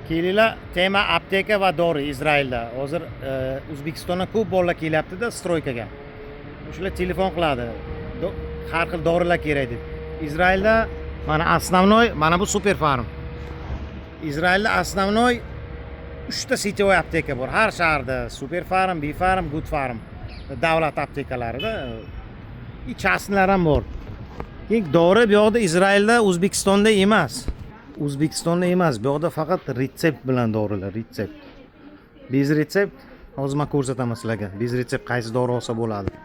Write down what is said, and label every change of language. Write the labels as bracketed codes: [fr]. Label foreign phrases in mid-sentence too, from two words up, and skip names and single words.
[uz] Kelinglar, tema apteka va dori Izrailda. Hozir O'zbekistondan ko'p bolalar kelyapti-da stroykaga. Shular telefon qiladi. Har xil dorilar kerak deb. Izrailda mana основной, mana bu super farm. Izrailda основной 3 ta sityovoy apteka bor. Har shaharda super farm, B farm, good farm. Davlat aptekalarida частныйлар ham bor. Keyin dori bu yoqda Izrailda O'zbekistonda emas. O'zbekistonda emas, bu yoqda faqat retsept bilan dorilar, retsept. [ru] Без рецепт [uz] hozir men ko'rsataman sizlarga. [ru] Без рецепт [uz] qaysi dori olsa bo'ladi.